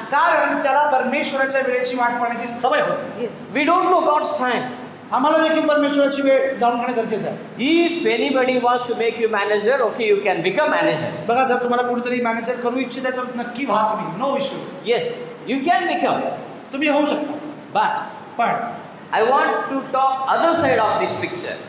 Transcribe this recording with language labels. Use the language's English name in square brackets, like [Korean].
[Marathi] कारण त्याला परमेश्वराच्या वेळेची वाट पाहण्याची सवय होती. [English] Yes. We don't know God's time. [Marathi] आम्हाला देखील परमेश्वराची वेळ जाणून घेणे गरजेचं आहे. [English] If anybody wants to make you manager, okay, you can become manager. [Marathi] बघा जर तुम्हाला कोणीतरी मॅनेजर करू इच्छित आहे तर नक्की व्हा तुम्ही, [English] No issue. Yes, you can become. [Marathi] तुम्ही होऊ शकता. [English] But [Marathi] पण [English] I want to talk other side of this picture.